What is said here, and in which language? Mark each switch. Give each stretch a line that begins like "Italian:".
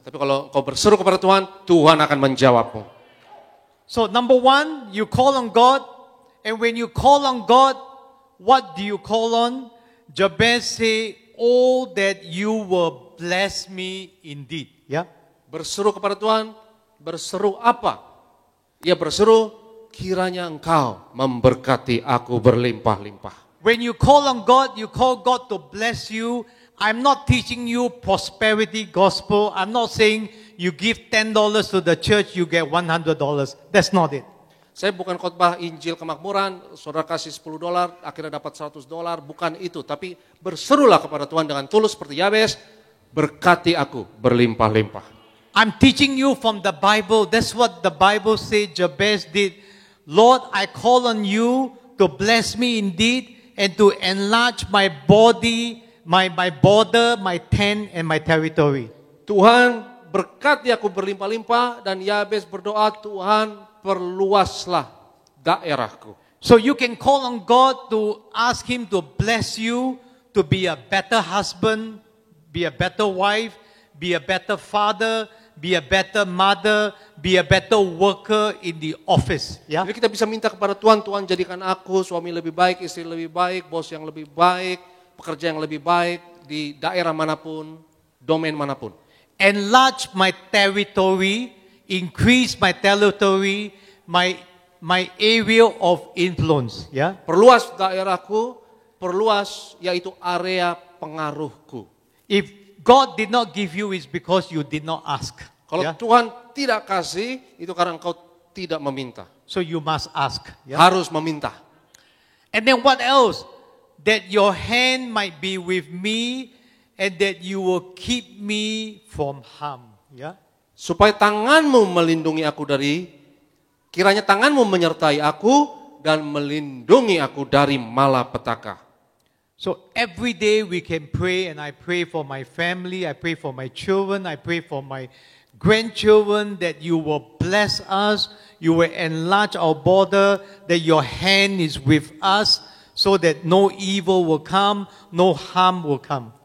Indonesian: Tapi kalau kau berseru kepada Tuhan, Tuhan akan menjawabmu.
English: So number one, you call on God. And when you call on God, what do you call on? Jabez say, oh that you will bless me indeed. Yeah?
Indonesian: Berseru kepada Tuhan, berseru apa? Ia berseru, kiranya engkau memberkati aku berlimpah-limpah.
English: When you call on God, you call God to bless you. I'm not teaching you prosperity gospel. I'm not saying you give $10 to the church, you get $100. That's not it.
Indonesian: Saya bukan khotbah Injil kemakmuran, saudara kasih $10, akhirnya dapat $100, bukan itu. Tapi berserulah kepada Tuhan dengan tulus seperti Yabez, berkati aku berlimpah-limpah.
English: I'm teaching you from the Bible. That's what the Bible said Jabez did. Lord, I call on you to bless me indeed and to enlarge my body, my border, my tent, and my territory.
Indonesian: Tuhan berkati aku berlimpah-limpah, dan Yabez berdoa, Tuhan perluaslah daerahku.
English: So you can call on God to ask Him to bless you, to be a better husband, be a better wife, be a better father, be a better mother, be a better worker in the office. Yeah?
Indonesian: Jadi kita bisa minta kepada Tuhan, Tuhan jadikan aku suami lebih baik, istri lebih baik, bos yang lebih baik, pekerja yang lebih baik di daerah manapun, domain manapun.
English: Enlarge my territory, increase my territory, my area of influence. Yeah?
Indonesian: Perluas daerahku, perluas yaitu area pengaruhku.
English: If God did not give you, it's because you did not ask.
Indonesian: Kalau
English: Yeah?
Indonesian: Tuhan tidak kasih, itu karena engkau tidak meminta.
English: So you must ask. Yeah?
Indonesian: Harus meminta.
English: And then what else? That your hand might be with me and that you will keep me from harm. Yeah?
Indonesian: Supaya tanganmu melindungi aku kiranya tanganmu menyertai aku dan melindungi aku dari malapetaka.
English: So every day we can pray, and I pray for my family, I pray for my children, I pray for my grandchildren, that you will bless us, you will enlarge our border, that your hand is with us, so that no evil will come, no harm will come.